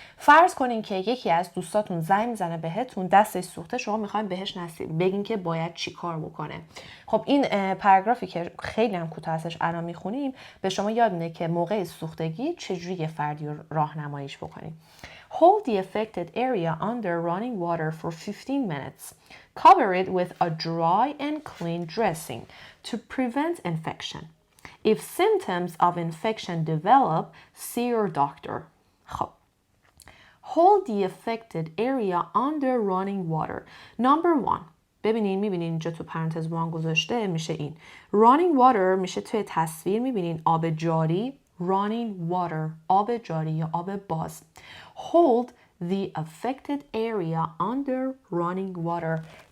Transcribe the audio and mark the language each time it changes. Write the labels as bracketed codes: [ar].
[fa] فرض کنین که یکی از دوستاتون زنگ میزنه بهتون، دستش سوخته، شما میخواین بهش بگین که باید چی کار بکنه. خب این پاراگرافی که خیلی هم کوتاه هستش الان میخونیم به شما یاد میده که موقع سوختگی چجوری یه فردی رو راهنماییش بکنیم. [en] Hold the affected area under running water for 15 minutes. Cover it with a dry and clean dressing to prevent infection. If symptoms of infection develop, see your doctor. [fa] خب. [en] Hold the affected area under running water. Number 1. [fa] میبینین اینجا تو پرانتز وان گذاشته میشه این. [en] Running water [fa] میشه توی تصویر میبینین آب جاری. [en] Running water. [fa] آب جاری یا آب باز. [en] Hold the affected area under running water.